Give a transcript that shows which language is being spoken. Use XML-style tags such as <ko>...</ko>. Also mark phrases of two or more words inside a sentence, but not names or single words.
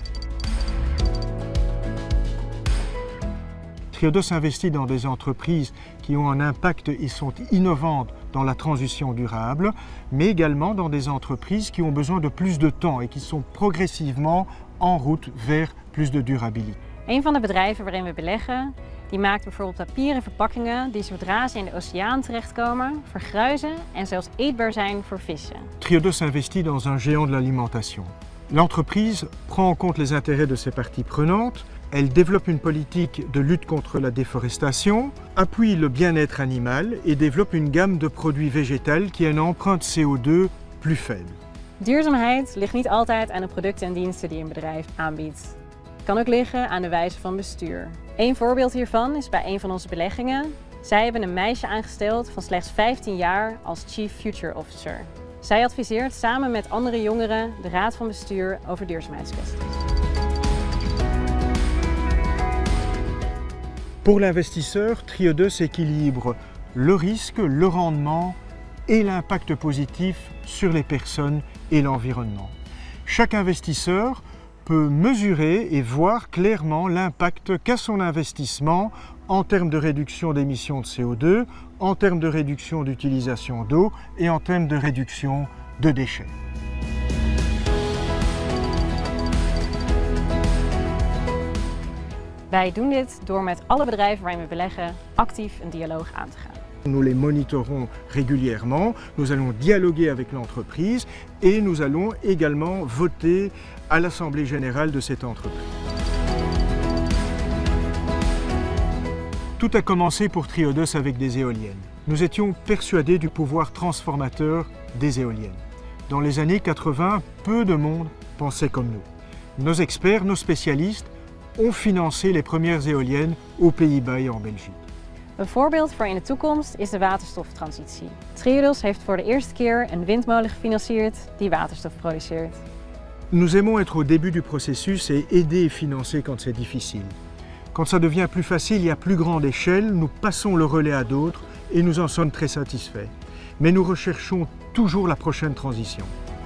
<fr>Triodos investit dans des entreprises qui ont un impact et sont innovantes dans la transition durable, mais également dans des entreprises qui ont besoin de plus de temps et qui sont progressivement en route vers plus de durabilité.</fr> <nl>Een van de bedrijven waarin we beleggen, die maakt bijvoorbeeld papieren verpakkingen die zodra ze in de oceaan terechtkomen, vergruizen en zelfs eetbaar zijn voor vissen.</nl> <fr>Triodos investit dans un géant de l'alimentation. L'entreprise prend en compte les intérêts de ses parties prenantes. Elle développe une politique de lutte contre la déforestation, appuie le bien-être animal et développe une gamme de produits végétals qui a une empreinte CO2 plus faible.</fr> <nl>Duurzaamheid ligt niet altijd aan de producten en diensten die een bedrijf aanbiedt. Het kan ook liggen aan de wijze van bestuur. Een voorbeeld hiervan is bij een van onze beleggingen. Zij hebben een meisje aangesteld van slechts 15 jaar als</nl> <en>Chief Future Officer.</en> <nl>Zij adviseert samen met andere jongeren de raad van bestuur over duurzaamheidskwesties.</nl> <fr>Pour l'investisseur, Triodos équilibre le risque, le rendement et l'impact positif sur les personnes et l'environnement. Chaque investisseur peut mesurer et voir clairement l'impact qu'a son investissement en termes de réduction d'émissions de CO2, en termes de réduction d'utilisation d'eau et en termes de réduction de déchets.</fr> <nl>Wij doen dit door met alle bedrijven waarin we beleggen actief een dialoog aan te gaan.</nl> <fr>Nous les monitorons régulièrement, nous allons dialoguer avec l'entreprise et nous allons également voter à l'Assemblée générale de cette entreprise. Tout a commencé pour Triodos avec des éoliennes. Nous étions persuadés du pouvoir transformateur des éoliennes. Dans les années 80, peu de monde pensait comme nous. Nos experts, nos spécialistes ont financé les premières éoliennes aux Pays-Bas et en Belgique.</fr> <nl>Een voorbeeld voor in de toekomst is de waterstoftransitie. Triodos heeft voor de eerste keer een windmolen gefinancierd die waterstof produceert.</nl> <fr>Nous aimons être au début du processus et aider et financer quand c'est difficile. Quand ça devient plus facile et à plus grande échelle, nous passons le relais à d'autres et nous en sommes très satisfaits. Mais nous recherchons toujours la prochaine transition.</fr>